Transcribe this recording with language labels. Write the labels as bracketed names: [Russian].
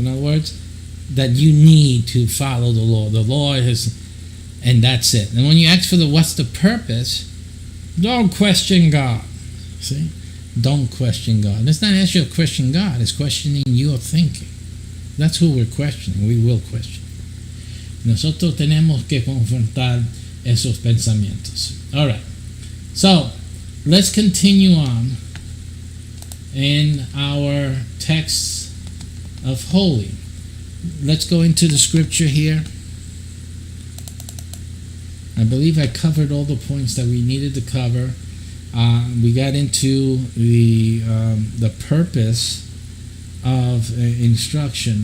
[English] In other words, that you need to follow the law. The law is, and that's it. And when you ask for what's the purpose, don't question God. See? Don't question God. And it's not actually a question God, it's questioning your thinking. That's who we're questioning. We will question. [Spanish] Nosotros tenemos que confrontar esos pensamientos. [English] All right. So, let's continue on in our text of holy. Let's go into the scripture here. I believe I covered all the points that we needed to cover. We got into the purpose of instruction.